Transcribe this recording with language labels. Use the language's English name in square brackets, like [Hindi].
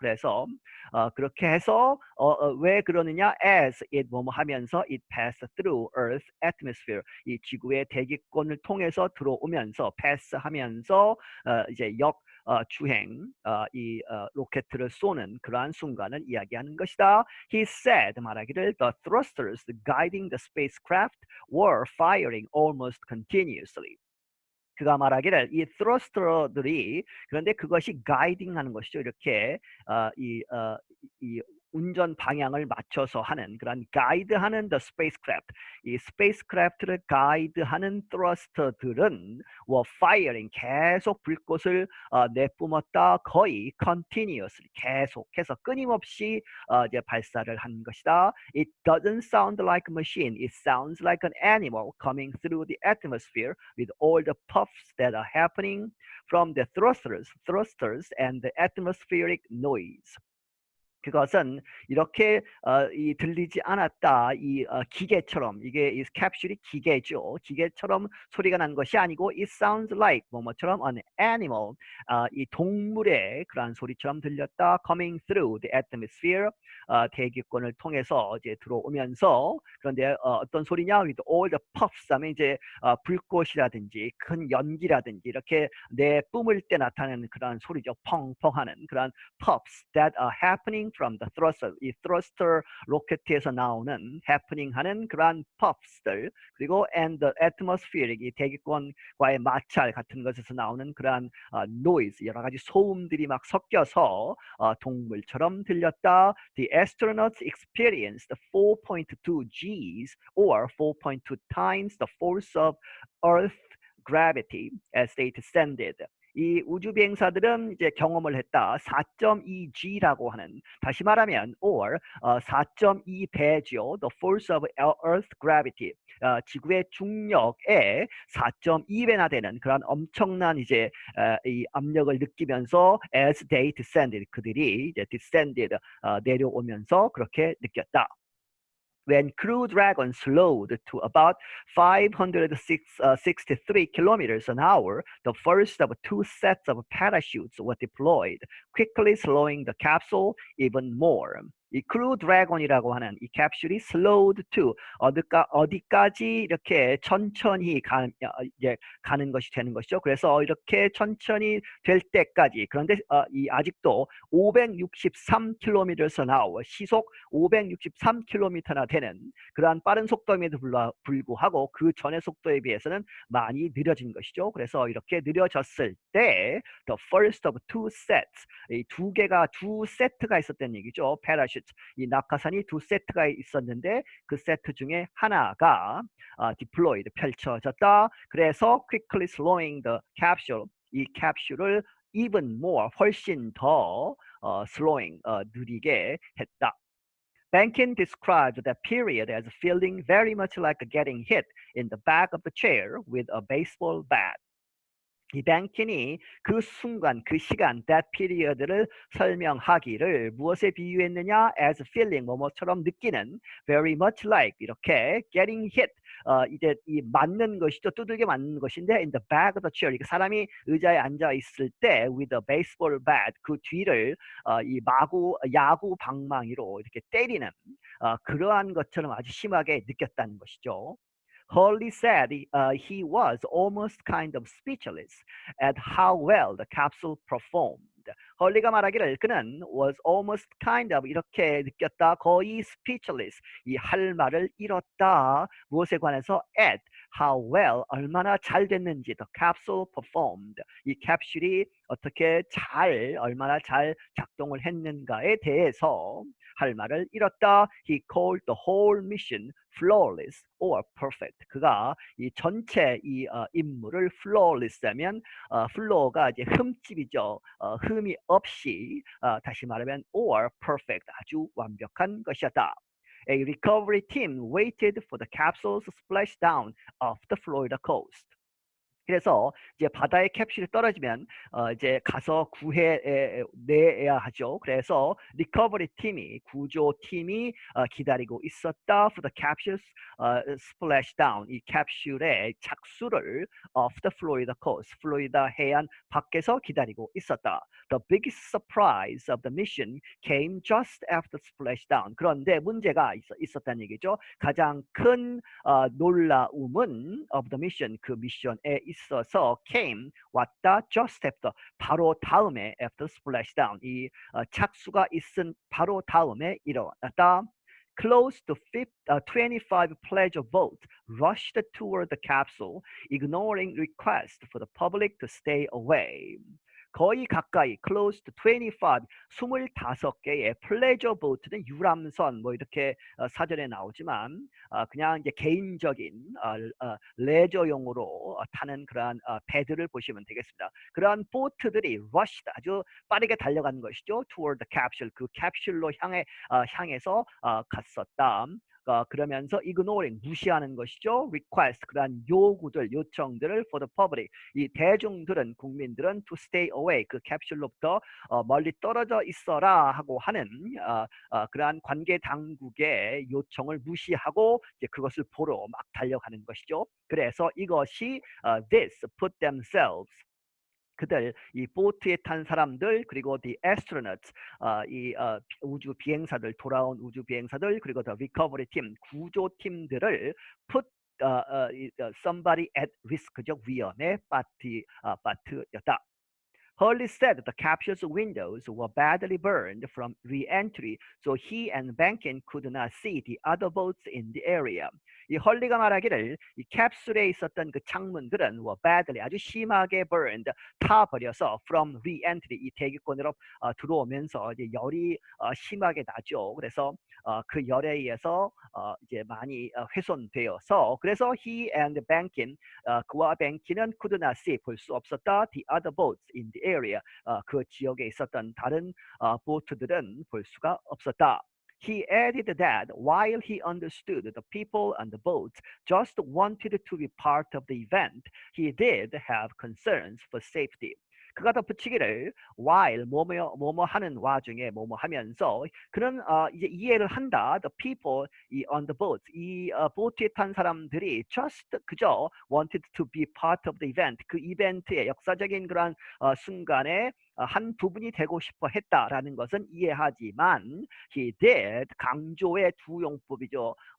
[Korean] 그래서 그렇게 해서 왜 그러느냐 [English] as it [Korean] 뭐뭐 하면서 [English] it passed through Earth atmosphere [Korean] 이 지구의 대기권을 통해서 들어오면서 pass하면서 이제 주행 이 로켓을 쏘는 그러한 순간을 이야기하는 것이다. [English] He said [Korean] 말하기를 [English] the thrusters guiding the spacecraft were firing almost continuously. [Korean] 그가 말하기를 이 thruster들이 그런데 그것이 가이딩하는 것이죠. 이렇게 이 운전 방향을 맞춰서 하는 그런 가이드하는 [English] the spacecraft [Korean] 이 spacecraft를 가이드하는 thruster들은 [English] were firing [Korean] 계속 불꽃을 내뿜었다 거의 [English] continuously [Korean] 계속해서 끊임없이 이제 발사를 한 것이다. [English] It doesn't sound like a machine. It sounds like an animal coming through the atmosphere with all the puffs that are happening from the thrusters and the atmospheric noise. [Korean] 그것은 이렇게 이 들리지 않았다. 이 기계처럼 이게 이 캡슐이 기계죠. 기계처럼 소리가 난 것이 아니고 [English] it sounds like [Korean] 뭐뭐처럼 [English] an animal [Korean] 이 동물의 그러한 소리처럼 들렸다. [English] coming through the atmosphere [Korean] 대기권을 통해서 이제 들어오면서 그런데 어떤 소리냐? [English] with all the puffs [Korean] 하면 이제 불꽃이라든지 큰 연기라든지 이렇게 내뿜을 때 나타나는 그러한 소리죠. 펑펑하는 그러한 [English] puffs that are happening from the thruster. [Korean] 이 thruster 로켓에서 나오는 [English] happening [Korean] 하는 그러한 puffs들 그리고 [English] and the atmospheric [Korean] 이 대기권과의 마찰 같은 것에서 나오는 그러한 [English] noise [Korean] 여러 가지 소음들이 막 섞여서 동물처럼 들렸다. [English] The astronauts experienced 4.2 Gs or 4.2 times the force of Earth gravity as they descended. [Korean] 이 우주 비행사들은 이제 경험을 했다. 4.2G라고 하는 다시 말하면 [English] or [Korean] 4.2배죠. [English] The force of Earth gravity. [Korean] 지구의 중력의 4.2배나 되는 그런 엄청난 이제 이 압력을 느끼면서 [English] as they descended [Korean] 그들이 이제 [English] descended [Korean] 내려오면서 그렇게 느꼈다. [English] When Crew Dragon slowed to about 563 kilometers an hour, the first of two sets of parachutes were deployed, quickly slowing the capsule even more. [Korean] 이 크루 드래곤이라고 하는 이 캡슐이 [English] slowed to [Korean] 어디까지 이렇게 천천히 이제 가는 것이 되는 것이죠. 그래서 이렇게 천천히 될 때까지 그런데 이 아직도 563km [English] an hour [Korean] 시속 563km나 되는 그러한 빠른 속도임에도 불구하고 그 전의 속도에 비해서는 많이 느려진 것이죠. 그래서 이렇게 느려졌을 때 [English] the first of two sets [Korean] 이 두 세트가 있었다는 얘기죠. 패러슈트 이 낙하산이 두 세트가 있었는데 그 세트 중에 하나가 [English] deployed [Korean] 펼쳐졌다. 그래서 [English] quickly slowing the capsule [Korean] 이 캡슐을 [English] even more [Korean] 훨씬 더 [English] slowing [Korean] 느리게 했다. [English] Bankin described that period as feeling very much like getting hit in the back of the chair with a baseball bat. [Korean] 이 뱅킨이 그 순간, 그 시간, [English] that period [Korean] 를 설명하기를 무엇에 비유했느냐? [English] as feeling, [Korean] 뭐뭐처럼 느끼는 [English] very much like, [Korean] 이렇게 [English] getting hit, [Korean] 이제 이 맞는 것이죠. 두들겨 맞는 것인데 [English] in the back of the chair, [Korean] 사람이 의자에 앉아 있을 때 [English] with a baseball bat, [Korean] 그 뒤를 이 야구 방망이로 이렇게 때리는 그러한 것처럼 아주 심하게 느꼈다는 것이죠. [English] Hurley said he was almost kind of speechless at how well the capsule performed. [Korean] 헐리가 말하기를 그는 [English] was almost kind of [Korean] 이렇게 느꼈다. 거의 [English] speechless. [Korean] 이 할 말을 잃었다. 무엇에 관해서 [English] at how well [Korean] 얼마나 잘 됐는지 [English] the capsule performed. [Korean] 이 캡슐이 어떻게 얼마나 잘 작동을 했는가에 대해서 할 말을 잃었다. [English] He called the whole mission flawless or perfect. [Korean] 그가 이 전체 이 임무를 [English] flawless [Korean] 하면 [English] flaw [Korean] 가 이제 흠집이죠. 흠이 없이 다시 말하면 [English] or perfect [Korean] 아주 완벽한 것이었다. [English] A recovery team waited for the capsule's splashdown off the Florida coast. [Korean] 그래서 이제 바다에 캡슐이 떨어지면 이제 가서 구해내야 하죠. 그래서 리커버리 팀이 구조팀이 기다리고 있었다. [English] For the capsule's splashdown [Korean] 이 캡슐의 착수를 [English] off the Florida coast [Korean] 플로리다 해안 밖에서 기다리고 있었다. [English] The biggest surprise of the mission came just after splashdown. [Korean] 그런데 문제가 있었다는 얘기죠. 가장 큰 놀라움은 [English] of the mission [Korean] 그 미션에 있어서 [English] came [Korean] 왔다 [English] just after [Korean] 바로 다음에 [English] after splashdown [Korean] 이 착수가 있은 바로 다음에 일어났다. [English] Close to 25 pleasure boats rushed toward the capsule, ignoring requests for the public to stay away. [Korean] 거의 가까이 [English] close to [Korean] 25개의 [English] pleasure boat [Korean] 는 유람선 뭐 이렇게 사전에 나오지만 그냥 이제 개인적인 레저용으로 타는 그러한 배들을 보시면 되겠습니다. 그러한 보트들이 [English] rushed [Korean] 아주 빠르게 달려간 것이죠. [English] toward the capsule [Korean] 그 캡슐로 향해서 갔었다. 그러면서 [English] ignoring [Korean] 무시하는 것이죠. [English] request [Korean] 그러한 요구들, 요청들을 [English] for the public [Korean] 이 대중들은 국민들은 [English] to stay away [Korean] 그 캡슐로부터 멀리 떨어져 있어라 하고 하는 그러한 관계 당국의 요청을 무시하고 이제 그것을 보러 막 달려가는 것이죠. 그래서 이것이 [English] this put themselves [Korean] 그들 이 보트에 탄 사람들 그리고 [English] the astronauts [Korean] 우주 비행사들 돌아온 우주 비행사들 그리고 [English] the recovery team [Korean] 구조 팀들을 [English] put somebody at risk [Korean] 죠 위험에 빠뜨렸다. Hurley said the capsule's windows were badly burned from re-entry, so he and Bankin could not see the other boats in the area. 이 헐리가 말하기를 이 캡슐에 있었던 그 창문들은 [English] were badly [Korean] 아주 심하게 [English] burned [Korean] 타버려서 [English] from re-entry [Korean] 이 대기권으로 들어오면서 이제 열이 심하게 나죠. 그래서 그 열에 의해서 이제 많이 훼손되어서 그래서 [English] he and Bankin [Korean] 그와 뱅키는 [English] could not see [Korean] 볼 수 없었다. [English] The other boats in the area [Korean] 그 지역에 있었던 다른 보트들은 볼 수가 없었다. [English] He added that while he understood the people on the boats just wanted to be part of the event, he did have concerns for safety. [Korean] 그가 덧붙이기를 [English] while [Korean] 뭐뭐 하는 와중에 뭐뭐 하면서 그는 이제 이해를 한다. [English] The people on the boat [Korean] 이 보트에 탄 사람들이 [English] just [Korean] 그저 [English] wanted to be part of the event [Korean] 그 이벤트의 역사적인 그런 순간에 한 부분이 되고 싶어 했다라는 것은 이해하지만 [English] he did [Korean] 강조의 두 용법이죠.